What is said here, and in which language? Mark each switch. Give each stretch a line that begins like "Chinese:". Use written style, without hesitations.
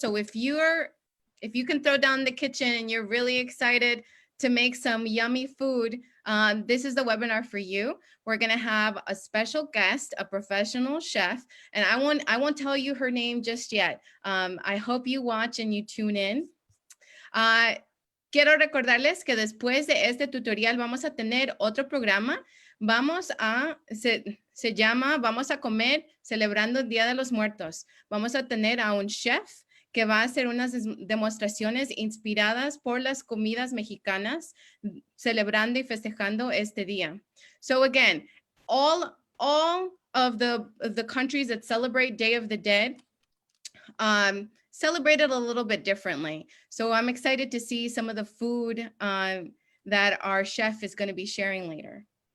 English: So if you can throw down the kitchen and you're really excited to make some yummy food, this is the webinar for you. We're going to have a special guest, a professional chef, and I won't tell you her name just yet. I hope you watch and you tune in.
Spanish: Quiero recordarles que después de este tutorial vamos a tener otro programa. Se llama Vamos a comer celebrando el Día de los Muertos. Vamos a tener a un chef que va a hacer unas demostraciones inspiradas por las comidas mexicanas, celebrando y festejando este día.
English: So again, all of the countries that celebrate Day of the Dead, celebrated a little bit differently. So I'm excited to see some of the food that our chef is going to be sharing later.